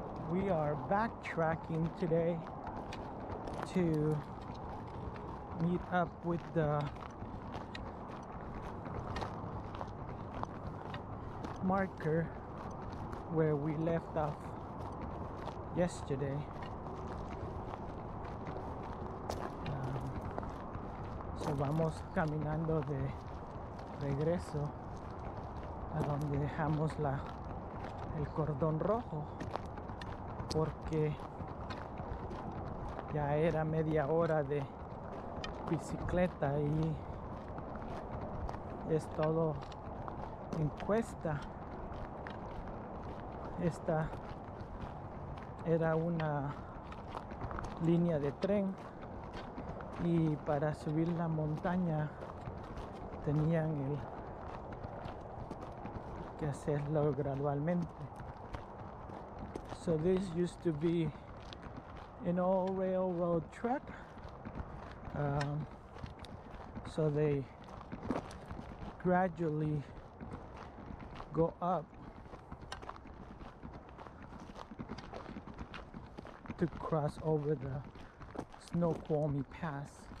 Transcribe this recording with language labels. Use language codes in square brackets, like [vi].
[en] We are backtracking today to meet up with the marker where we left off yesterday. [es] So vamos caminando de regreso a donde dejamos el cordón rojo, porque ya era media hora de bicicleta y es todo en cuesta. Esta era una línea de tren y para subir la montaña tenían que hacerlo gradualmente. [en] So this used to be an old railroad track. So they gradually go up to cross over the Snoqualmie Pass.